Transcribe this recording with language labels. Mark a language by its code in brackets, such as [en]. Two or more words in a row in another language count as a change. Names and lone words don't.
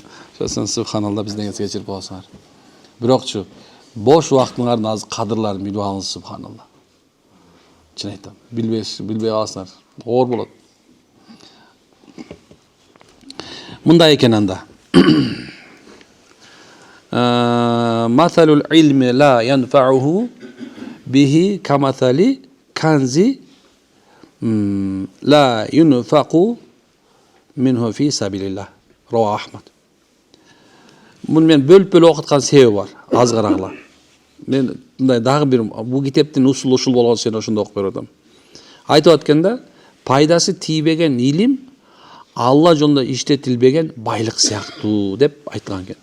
[ky] Ошондон субханалла бизден кечирип коесуңар. Бирокчу бош убактыңардын азыр кадырларын билип алыңыз, субханалла. Чын айтам. Билбей калсаңар оор болот. Мындай экен анда. [ar] مثل العلم لا ينفع به كمثل كنز لا ينفق منه في سبيل الله. رواه أحمد. [ky] Муну мен бөлүп окуткан себеби бар, аз карагыла. Мен мындай дагы бир бул китептин ушул болгон сен ошондо окуп берип атам. Айтып атканда, пайдасы тийбеген илим Алла жолунда иштетилбеген байлык сыяктуу деп айткан экен.